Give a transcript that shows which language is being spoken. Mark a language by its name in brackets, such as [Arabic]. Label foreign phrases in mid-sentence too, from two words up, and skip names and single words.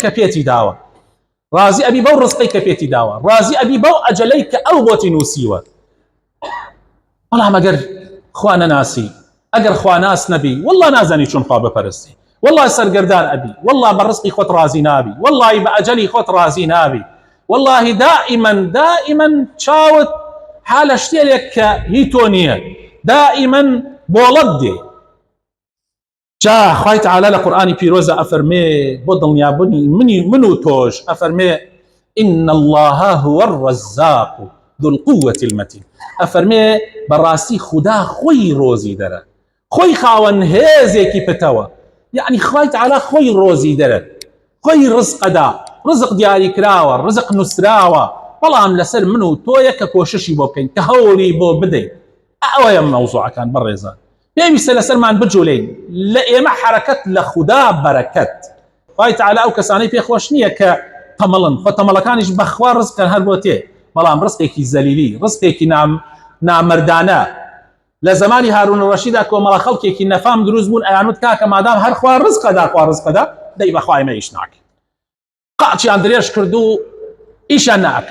[Central Kurdish] کە پێتی داوە ڕازی ئەبی بەو ڕزقەی کە پێتی داوە ڕازی ئەبی بەو ئەجەلەی کە ئەو بۆتی نووسیوە بەڵام ئەگەر خوا نەناسی ئەگەر خوا ناس نەبی والله نازانی چۆن خوا بپەرستی والله سەرگەردان ئەبی والله بە ڕزقی خۆت ڕازی نابی والله بە ئەجەلی خۆت ڕازی نابی والله دائما چاوت حالە شتێک کە هی تۆ نییە دائما بۆڵەت دێ جا خوای تعالی لە قورئانی پیرۆزە ئەفەرمێ بۆ دڵنیابوونی من و تۆش ئەفەرمێ [Arabic] إن الله هو الرزاق ذو القوة المتين [Central Kurdish] ئەفەرمێ بەڕاستی خدا خۆی ڕۆزی دەرە خۆی خاوەن هێزێکی پتەوە یعنی خوای تعالی خۆی ڕۆزی دەرە خۆی ڕزقەدا ڕزق دیاری کراوە ڕزق نووسراوە بەڵام لەسەر من و تۆیە کە کۆششی بۆ بکەین کە هەوڵی بۆ بدەین ئەوەیە مەوزوعەکان بەڕێزان پێویستە لەسەرمان بجوڵین لە ئێمە حرەکەت لە خدا بەرەکەت خوای تعالی ئەو کەسانەی پێخۆش نییە کە تەمەڵن خۆ تەمەڵەکانیش بەخوا ڕزقیان هەر بۆ تێ بەڵام ڕزقێکی زەلیلی ڕزقێکی نامەردانە لە زمانی هارون ڕەشیدا کۆمەڵە خەڵکێکی نەفام دروست بوون ئەیانوت کاکە مادام هەر خوا ڕزقەدا دەی بەخوا ئێمە ئیش ناکەین قاچیان درێژ کرد و ئیشیان